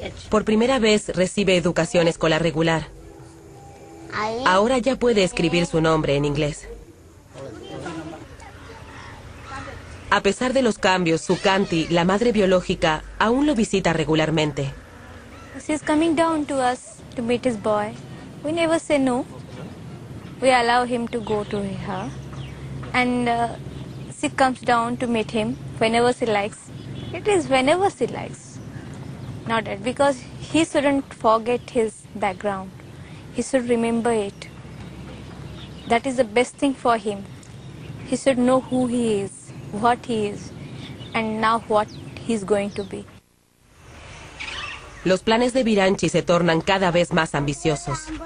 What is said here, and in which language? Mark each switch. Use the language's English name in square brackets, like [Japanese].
[Spanish] Por primera vez recibe educación escolar regular. Ahora ya puede escribir su nombre en inglés. A pesar de los cambios, Sukanti, la madre biológica, aún lo visita regularmente. [English] She's coming down to us to meet his boy. We never say no. We allow him to go to her. And she comes down to meet him whenever she likes. It is whenever she likes. Not that, because he shouldn't forget his background. He should remember it. That is the best thing for him. He should know who he is. What he is, and now what he's going to be. [Spanish] Los planes de Biranchi se tornan cada vez más ambiciosos.